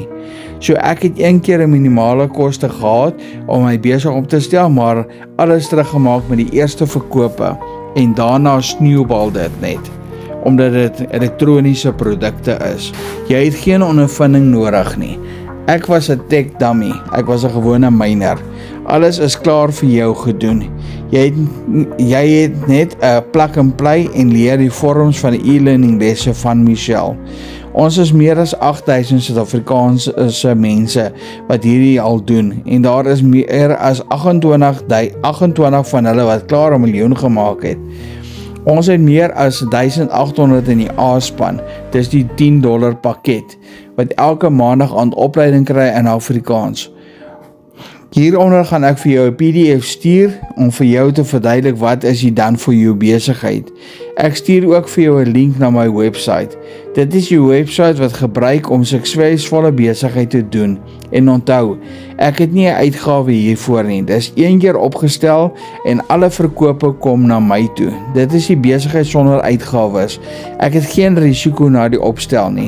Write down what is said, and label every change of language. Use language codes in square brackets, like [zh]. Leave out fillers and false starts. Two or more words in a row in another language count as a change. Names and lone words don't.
[af] So ek het een keer 'n minimale koste gehad om my besig op te stel, maar alles teruggemaak met die eerste verkope en daarna snowball dit net, omdat dit elektroniese produkte is. Jy het geen ondervinding nodig nie. Ek was 'n [en] tech dummy, [af] ek was 'n gewone miner. Alles is klaar vir jou gedoen. Jy het net 'n [en] plug and play [af] en leer die vorms van die e-learning lesse van Michelle. Ons is meer as 8,000 Suid-Afrikaanse mense wat hierdie al doen en daar is meer as 28 van hulle wat klaar 'n miljoen gemaak het. Ons het meer as 1,800 in die A-span, dis die $10 pakket, wat elke maandag aan opleiding kry in Afrikaans. Hieronder gaan ek vir jou 'n PDF stuur om vir jou te verduidelik wat is die [en] done for you [af] besigheid. Ek stuur ook vir jou 'n link na my website. Dit is die website wat gebruik om suksesvolle besigheid te doen. En onthou, ek het nie 'n uitgawe hiervoor nie. Dis een keer opgestel en alle verkope kom na my toe. Dit is die besigheid sonder uitgawes. Ek het geen risiko na die opstel nie.